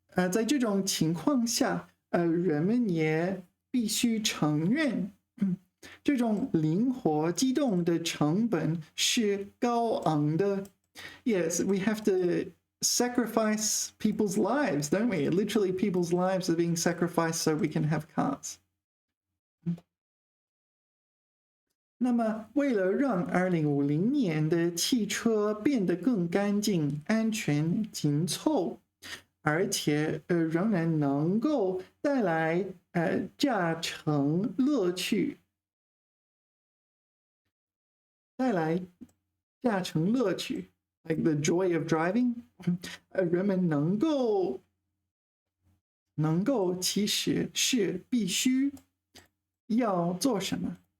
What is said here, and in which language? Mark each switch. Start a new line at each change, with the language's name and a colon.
Chinese: 在这种情况下，人们也必须承认，这种灵活机动的成本是高昂的。
English: Yes, we have to sacrifice people's lives, don't we? Literally, people's lives are being sacrificed so we can have cars.
Chinese: 那么，为了让2050年的汽车变得更干净、安全、紧凑，而且仍然能够带来驾乘乐趣，
English: like the joy of driving，
Chinese: 人们能够其实是必须要做什么？